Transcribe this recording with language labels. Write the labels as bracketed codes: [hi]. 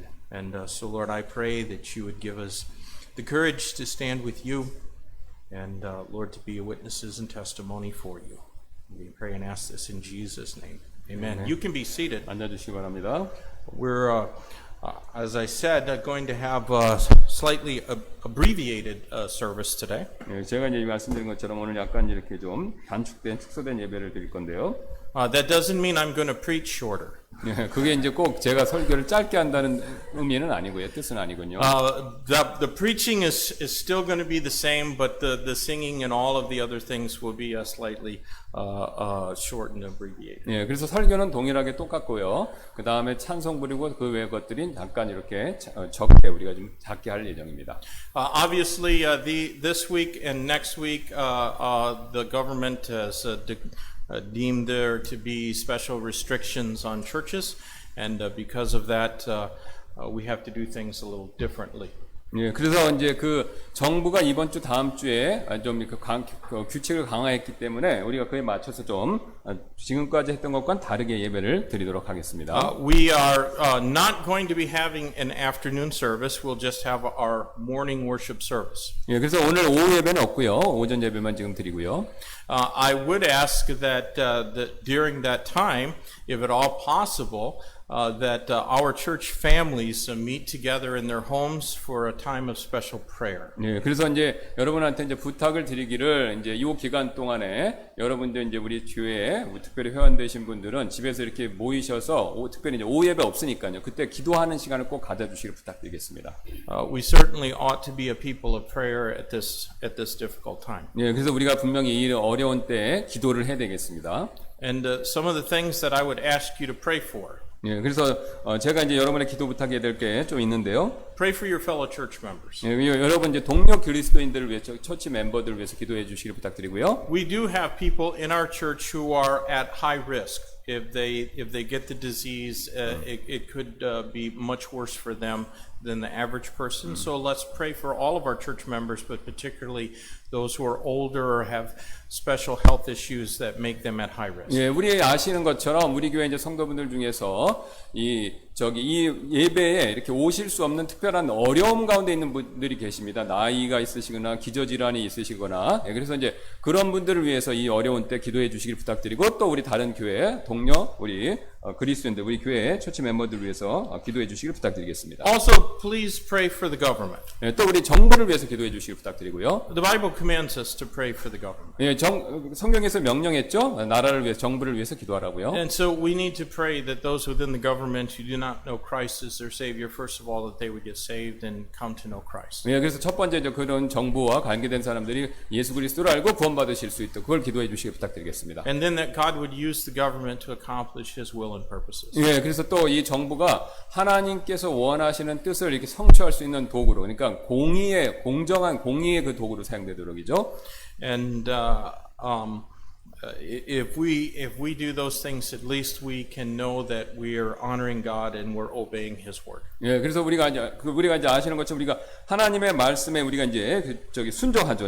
[en] And so, Lord, I pray that you would give us the courage to stand with you and, Lord, to be witnesses and testimony for you. We pray and ask this in Jesus' name. Amen. You can be seated. [ko] 앉아주시기 바랍니다. [en] We're, as I said, going to have a slightly abbreviated service today. [ko] 예, 제가 이제 말씀드린 것처럼 오늘 약간 이렇게 좀 단축된 축소된 예배를 드릴 건데요. [en] That doesn't mean I'm going to preach shorter. [ko] 예, 그게 이제 꼭 제가 설교를 짧게 한다는 의미는 아니고요, 뜻은 아니군요. [en] The preaching is still going to be the same, but the singing and all of the other things will be slightly short and abbreviated. [ko] 예, 그래서 설교는 동일하게 똑같고요. 그 다음에 찬송 부리고 그 외의 것들이 잠깐 이렇게 적게 우리가 좀 작게 할 예정입니다. [en] Obviously, this week and next week, the government has deemed there to be special restrictions on churches, and because of that, we have to do things a little differently. [ko] 예, 그래서 이제 그 정부가 이번 주 다음 주에 좀 규칙을 강화했기 때문에 우리가 그에 맞춰서 좀 지금까지 했던 것과는 다르게 예배를 드리도록 하겠습니다. [en] We are not going to be having an afternoon service. We'll just have our morning worship service. [ko] 예, 그래서 오늘 오후 예배는 없고요. 오전 예배만 지금 드리고요. [en] I would ask that, that during that time, if at all possible, that our church families meet together in their homes for a time of special prayer. [ko] 예, 그래서 이제 여러분한테 이제 부탁을 드리기를 이제 이 기간 동안에 여러분들 이제 우리 교회에 특별히 회원되신 분들은 집에서 이렇게 모이셔서 특별히 이제 오후 예배 없으니까요. 그때 기도하는 시간을 꼭 가져주시길 부탁드리겠습니다. [en] We certainly ought to be a people of prayer at this difficult time. [ko] 예, 그래서 우리가 분명히 이 어려운 때에 기도를 해야 되겠습니다. [en] And some of the things that I would ask you to pray for. [ko] 예, 그래서 제가 이제 여러분의 기도 부탁해야 될 게 좀 있는데요. [en] Pray for your fellow church members. [ko] 예, 여러분 이제 동료 그리스도인들을 위해서 처치 멤버들을 위해서 기도해 주시길 부탁드리고요. [en] We do have people in our church who are at high risk. If they get the disease, it could be much worse for them than the average person. So let's pray for all of our church members, but particularly those who are older or have special health issues that make them at high risk. [ko] 예, 우리 아시는 것처럼 우리 교회 이제 성도분들 중에서 이 예배에 이렇게 오실 수 없는 특별한 어려움 가운데 있는 분들이 계십니다. 나이가 있으시거나 기저질환이 있으시거나. 예, 그래서 이제 그런 분들을 위해서 이 어려운 때 기도해 주시길 부탁드리고 또 우리 다른 교회 동료 우리 그리스도인들 우리 교회 처치 멤버들을 위해서 기도해 주시길 부탁드리겠습니다. [en] Also, please pray for the government. [ko] 예, 또 우리 정부를 위해서 기도해 주시길 부탁드리고요. [en] The Bible commands us to pray for the government. [ko] 예, 성경에서 명령했죠. 나라를 위해서 정부를 위해서 기도하라고요. [en] And so we need to pray that those within the government who do not know Christ as their Savior, first of all, that they would get saved and come to know Christ. [ko] 예, 그래서 첫 번째 이제 그런 정부와 관계된 사람들이 예수 그리스도를 알고 구원받으실 수 있도록 그걸 기도해 주시길 부탁드리겠습니다. [en] And then that God would use the government to accomplish His will and purposes. [ko] 예, 그래서 또 이 정부가 하나님께서 원하시는 뜻을 이렇게 성취할 수 있는 도구로, 그러니까 공정한 공의의 그 도구로 사용되도록이죠. [en] And if we do those things, at least we can know that we are honoring God and we're obeying His word. [ko] 예, 그래서 우리가 이제 아시는 것처럼 우리가 하나님의 말씀에 우리가 이제 순종하죠.